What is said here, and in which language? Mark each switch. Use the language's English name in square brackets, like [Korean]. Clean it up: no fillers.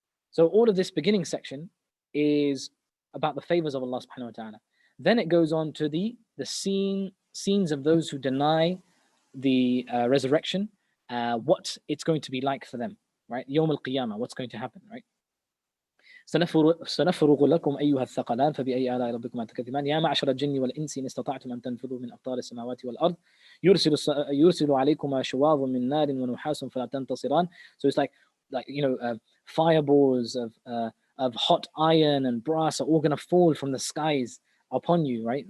[English] So all of this beginning section is about the favors of Allah subhanahu wa ta'ala. Then it goes on to the scenes of those who deny the resurrection, what it's going to be like for them, right? يوم القيامة, what's going to happen, right? [Arabic] سنفرغ لكم أيها الثقلان فبأي آلاء ربكما تكذبان يا معشر الجن والإنس إن استطعتم أن تنفذوا من أقطار السماوات والأرض يرسل عليكما شواظ من نار ونحاس فلا تنتصران. [English] So it's like fireballs of hot iron and brass are all going to fall from the skies upon you, right?